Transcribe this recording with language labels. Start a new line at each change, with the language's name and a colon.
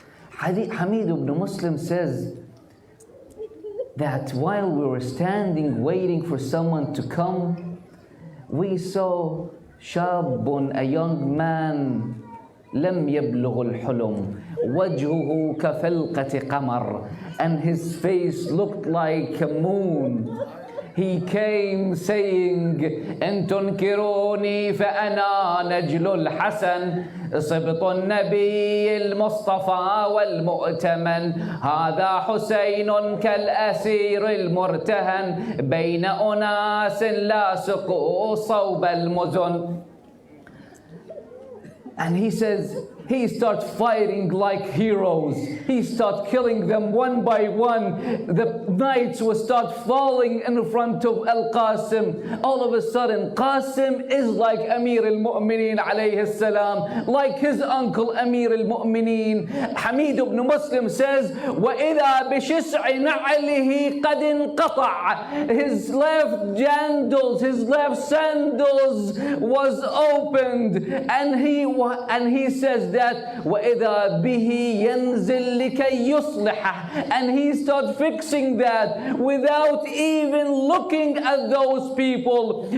English: Hamid ibn Muslim says that while we were standing waiting for someone to come, we saw shabun, a young man,
Arabic: لم يبلغ الحلم وجهه كفلقة قمر,
English: and his face looked like a moon. He came saying,
Arabic: إن تنكروني فأنا نجل الحسن صبط النبي المصطفى والمؤتمن هذا حسين كالأسير المرتهن بين أناس لاصقوا صوب المزن.
English: And he says, he starts fighting like heroes. He starts killing them one by one. The knights will start falling in front of Al-Qasim. All of a sudden, Qasim is like Amir al-Mu'mineen alayhi salam, like his uncle Amir al-Mu'mineen. Hamid ibn Muslim says,
Arabic: وَإِذَا بِشِسْعِ نَعْلِهِ قَدْ انْقَطَعَ.
English: His left sandals was opened, and he says that
Arabic: وَإِذَا بِهِ يَنْزِلْ لِكَيْ يُصْلِحَهُ,
English: and he started fixing that without even looking at those people.